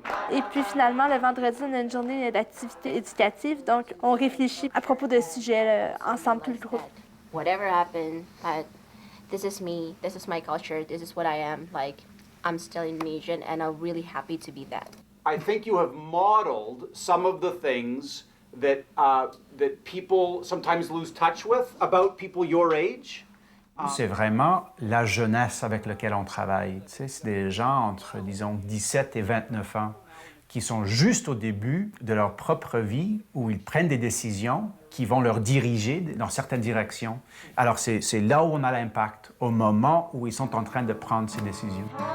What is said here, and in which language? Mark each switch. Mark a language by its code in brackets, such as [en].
[fr] Et puis finalement, le vendredi, on a une journée d'activité éducative, donc on réfléchit à propos de sujets ensemble, tout le groupe. [en] Whatever happened, this is me, this is my culture, this is what I am. Like, I'm still Indonesian, and I'm really happy to be that. I think you have modeled some of the things that that people sometimes lose touch with about people your age. [fr] C'est vraiment la jeunesse avec laquelle on travaille. Tu sais, c'est des gens entre, disons, 17 et 29 ans qui sont juste au début de leur propre vie, où ils prennent des décisions qui vont leur diriger dans certaines directions. Alors, c'est là où on a l'impact, au moment où ils sont en train de prendre ces décisions.